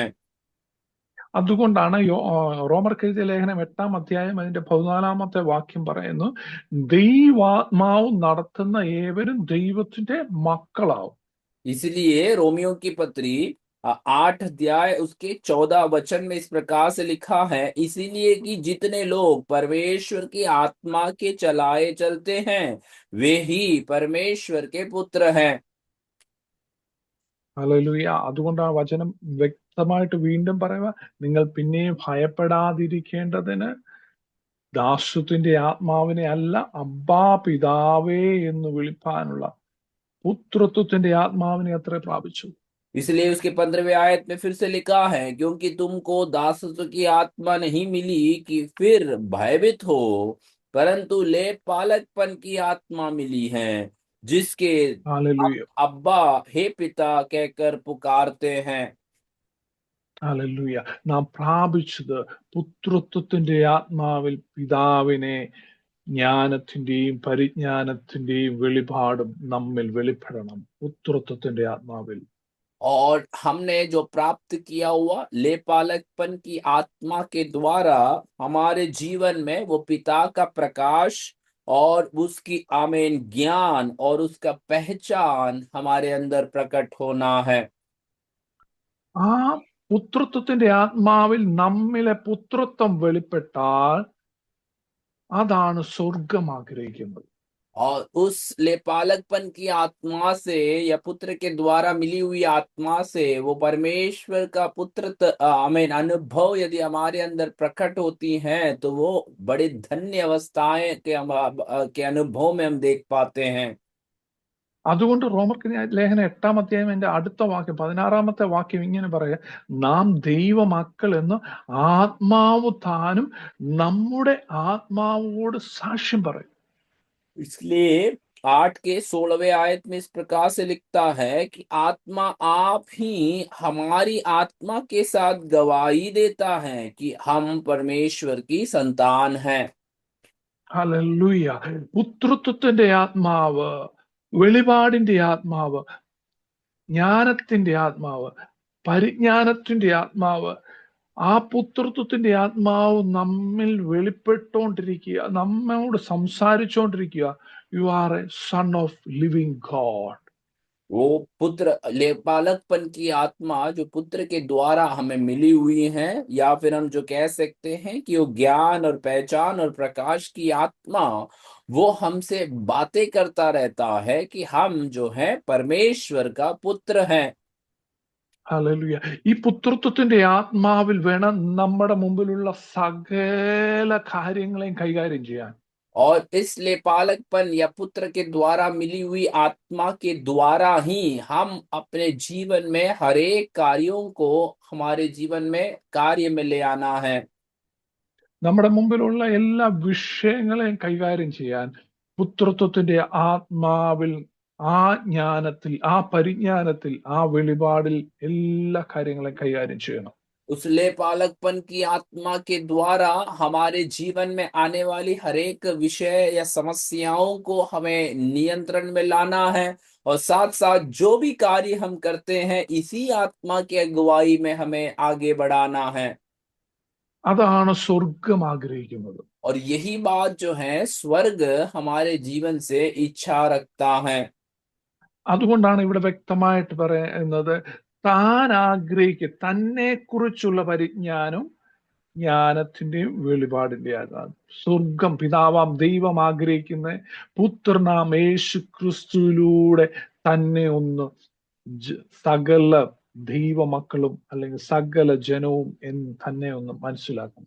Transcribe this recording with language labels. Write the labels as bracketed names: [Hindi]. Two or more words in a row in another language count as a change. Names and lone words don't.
[Malayalam] അതുകൊണ്ടാണ് റോമർക്ക് എഴുതിയ ലേഖനം 8-ാം അധ്യായം അതിന്റെ 14-ാമത്തെ വാക്യം പറയുന്നു, ദൈവാത്മാവ് നടത്തുന്ന ഏവരും ദൈവത്തിന്റെ മക്കളാവും. [Hindi] इसलिए रोमियो की पत्री 8 अध्याय उसके 14 वचन में इस प्रकार से लिखा है, इसीलिए कि जितने लोग परमेश्वर की आत्मा के चलाए चलते हैं वे ही परमेश्वर के पुत्र हैं। [Malayalam] ഹല്ലേലൂയ. അതുകൊണ്ട് ആ വചനം വ്യക്തമായിട്ട് വീണ്ടും പറയുക, നിങ്ങൾ പിന്നെയും ഭയപ്പെടാതിരിക്കേണ്ടതിന് ദാസ്യത്തിന്റെ ആത്മാവിനെ അല്ല, അബ്ബാ പിതാവേ എന്ന് വിളിപ്പാനുള്ള പുത്രത്വത്തിന്റെ ആത്മാവിനെ അത്രേ പ്രാപിച്ചു. [Hindi] इसलिए उसके 15वें आयत में फिर से लिखा है, क्योंकि तुमको दासत्व की आत्मा नहीं मिली कि फिर भयभीत हो, परंतु ले पालकपन की आत्मा मिली है जिसके [Malayalam] ഹല്ലേലൂയ, [Hindi] अब्बा हे पिता कहकर पुकारते हैं। [Malayalam] ഹല്ലേലൂയ. നാം പ്രാപിച്ചത് പുത്രത്വത്തിന്റെ ആത്മാവിൽ പിതാവിനെ ജ്ഞാനത്തിന്റെയും പരിജ്ഞാനത്തിന്റെയും വെളിപാടും നമ്മിൽ വെളിപ്പെടണം പുത്രത്വത്തിന്റെ ആത്മാവിൽ. [Hindi] और हमने जो प्राप्त किया हुआ लेपालकपन की आत्मा के द्वारा हमारे जीवन में वो पिता का प्रकाश और उसकी आमीन ज्ञान और उसका पहचान हमारे अंदर प्रकट होना है। [Malayalam] ആ പുത്രത്വത്തിന്റെ ആത്മാവിൽ നമ്മിലെ പുത്രത്വം വെളിപ്പെട്ടാൽ അതാണ് സ്വർഗം ആഗ്രഹിക്കുന്നത്. [Hindi] और उस लेपालकपन की आत्मा से या पुत्र के द्वारा मिली हुई आत्मा से वो परमेश्वर का आमीन अनुभव यदि हमारे अंदर प्रकट होती हैं तो वो बड़े धन्य अवस्थाएं के अनुभव में हम देख पाते हैं। [Malayalam] അതുകൊണ്ട് റോമർക്ക് ലേഖനം 8-ാം അധ്യായം അതിന്റെ അടുത്ത വാക്യം 16-ാമത്തെ വാക്യം ഇങ്ങനെ പറയാ, നാം ദൈവമക്കൾ എന്ന് ആത്മാവ് താനും നമ്മുടെ ആത്മാവോട് സാക്ഷ്യം പറയും. [Hindi] इसलिए 8 के 16वें आयत में इस प्रकार से लिखता है कि आत्मा आप ही हमारी आत्मा के साथ गवाही देता है कि हम परमेश्वर की संतान हैं। [Malayalam] ഹല്ലേലൂയ. പുത്രത്വത്തിന്റെ ആത്മാവ്, വെളിപാടിന്റെ ആത്മാവ്, ജ്ഞാനത്തിന്റെ ആത്മാവ്, പരിജ്ഞാനത്തിന്റെ ആത്മാവ്, ആ പുത്രത്വത്തിന്റെ ആത്മാവ് നമ്മിൽ വെളിപ്പെട്ടുകൊണ്ടിരിക്കുക, നമ്മോട് സംസാരിച്ചുകൊണ്ടിരിക്കുക. [English] You are a son of living God. [Hindi] वो पुत्र लेपालकपन की आत्मा जो पुत्र के द्वारा हमें मिली हुई है, या फिर हम जो कह सकते हैं कि वो ज्ञान और पहचान और प्रकाश की आत्मा, वो हमसे बातें करता रहता है कि हम जो है परमेश्वर का पुत्र हैं। [Malayalam] ഹല്ലേലൂയ. ഈ പുത്രത്വത്തിന്റെ ആത്മാവിൽ വേണം നമ്മുടെ മുമ്പിലുള്ള സകല കാര്യങ്ങളെയും കൈകാര്യം ചെയ്യാൻ. [Hindi] और इस लेपालकपन या पुत्र के द्वारा मिली हुई आत्मा के द्वारा ही हम अपने जीवन में हर एक कार्यों को हमारे जीवन में कार्य में ले आना है। [Malayalam] നമ്മുടെ മുമ്പിലുള്ള എല്ലാ വിഷയങ്ങളെയും കൈകാര്യം ചെയ്യാൻ പുത്രത്വത്തിന്റെ ആത്മാവിൽ, ആ ജ്ഞാനത്തിൽ, ആ പരിജ്ഞാനത്തിൽ, ആ വെളിപാടിൽ എല്ലാ കാര്യങ്ങളെയും കൈകാര്യം ചെയ്യണം. [Hindi] उस लेपालकपन की आत्मा के द्वारा हमारे जीवन में आने वाली हर एक विषय या समस्याओं को हमें नियंत्रण में लाना है, और साथ साथ जो भी कार्य हम करते हैं इसी आत्मा की अगुवाई में हमें आगे बढ़ाना है। [Malayalam] അതാണ് സ്വർഗം ആഗ്രഹിക്കുന്നത്. [Hindi] और यही बात जो है स्वर्ग हमारे जीवन से इच्छा रखता है। [Malayalam] അതുകൊണ്ടാണ് ഇവിടെ വ്യക്തമായിട്ട് പറയുന്നത്, താൻ തന്നെ കുറിച്ചുള്ള പരിജ്ഞാനം ജ്ഞാനത്തിന്റെയും വെളിപാടിന്റെയും. സ്വർഗം പിതാവാം ദൈവം ആഗ്രഹിക്കുന്ന പുത്രനാം യേശു ക്രിസ്തുവിലൂടെ തന്നെ ഒന്ന് സകല ദൈവമക്കളും അല്ലെങ്കിൽ സകല ജനവും എന്ന് തന്നെ ഒന്ന് മനസ്സിലാക്കണം.